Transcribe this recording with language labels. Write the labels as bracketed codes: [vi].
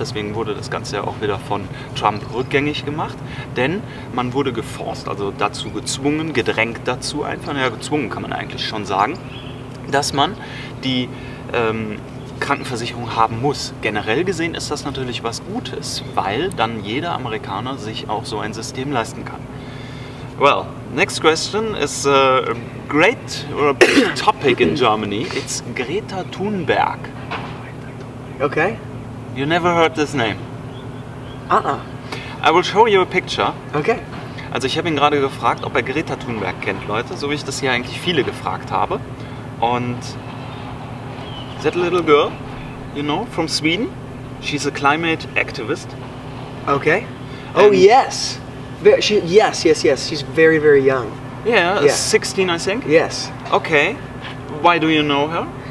[de] Deswegen wurde das Ganze ja auch wieder von Trump rückgängig gemacht, denn man wurde geforst, also dazu gezwungen, gedrängt dazu einfach, ja gezwungen kann man eigentlich schon sagen, dass man die Krankenversicherung haben muss. Generell gesehen ist das natürlich was Gutes, weil dann jeder Amerikaner sich auch so ein System leisten kann. [en] Well, next question is a great or a big topic in Germany. It's Greta Thunberg. Okay. You never heard this name? Uh-uh. I will show you a picture. Okay. [de] Also ich habe ihn gerade gefragt, ob er Greta Thunberg kennt, Leute, so wie ich das hier eigentlich viele gefragt habe. [en] Und that little girl, you know, from Sweden, she's a climate activist. Okay. Oh, yes. Yes. She's very, very young. Yeah, 16, I think. Yes. Okay. Why do you know her?